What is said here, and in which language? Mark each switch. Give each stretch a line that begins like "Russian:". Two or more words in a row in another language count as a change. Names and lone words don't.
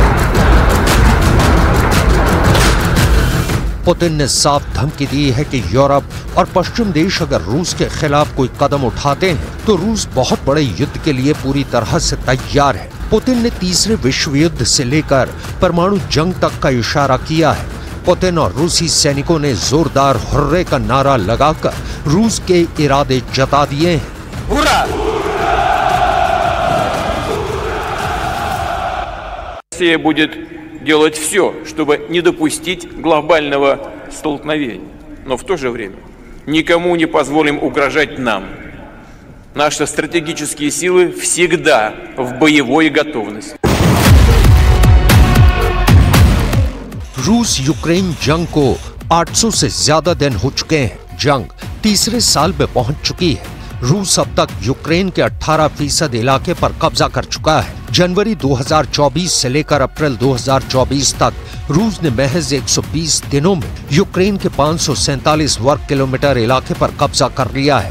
Hindi: पुतिन ने साफ धमकी दी है कि यूरोप और पश्चिम देश अगर रूस के खिलाफ कोई कदम उठाते हैं तो रूस बहुत बड़े युद्ध के लिए पूरी तरह से तैयार है। पुतिन ने तीसरे विश्व युद्ध से लेकर परमाणु जंग तक का इशारा किया है। पुतिन और रूसी सैनिकों ने जोरदार हुर्रे का नारा लगाकर रूस के इरादे जता दिए हैं।
Russian: Ура! Россия будет делать все, чтобы не допустить глобального столкновения, но в то же время никому не позволим угрожать нам. Наши стратегические силы всегда в боевой готовности.
Hindi: रूस यूक्रेन जंग को 800 से ज्यादा दिन हो चुके हैं। जंग तीसरे साल में पहुंच चुकी है। रूस अब तक यूक्रेन के 18% इलाके पर कब्जा कर चुका है। जनवरी 2024 से लेकर अप्रैल 2024 तक रूस ने महज 120 दिनों में यूक्रेन के 547 वर्ग किलोमीटर इलाके पर कब्जा कर लिया है।